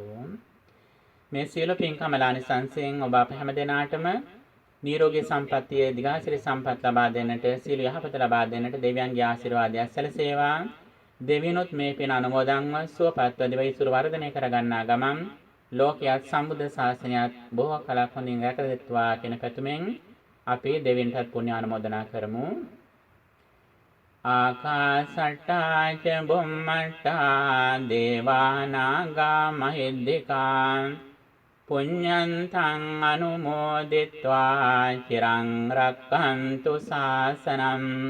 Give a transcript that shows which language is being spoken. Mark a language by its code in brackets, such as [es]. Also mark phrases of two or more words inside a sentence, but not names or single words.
[si] මේ සියලු පින්කම ආනිසංසයෙන් ඔබ අප හැමදෙනාටම නිරෝගී සම්පන්නිය දිගාසිරි සම්පත් ලබා දෙන්නට සියලු යහපත ලබා දෙන්නට දෙවියන්ගේ ආශිර්වාදයක් සැලසේවා. දෙවියනොත් මේ පින අනුමෝදන්ව සුවපත්ව දෙවිසුරු වර්ධනය කරගන්නා ගමන් ලෝකයක් සම්බුද්ධ ශාසනයත් බොහෝ කලක් හොඳින් රැකගත්වා කියන පැතුමෙන් අපි දෙවියන්ටත් පුණ්‍ය ආනුමෝදනා කරමු. [pi] ආකාසට්ටා ච බුම්මට්ටා දේවා නාග මහිද්దికා පුඤ්ඤන්තං අනුමෝදිත්වා චිරං රක්ඛන්තු ශාසනං.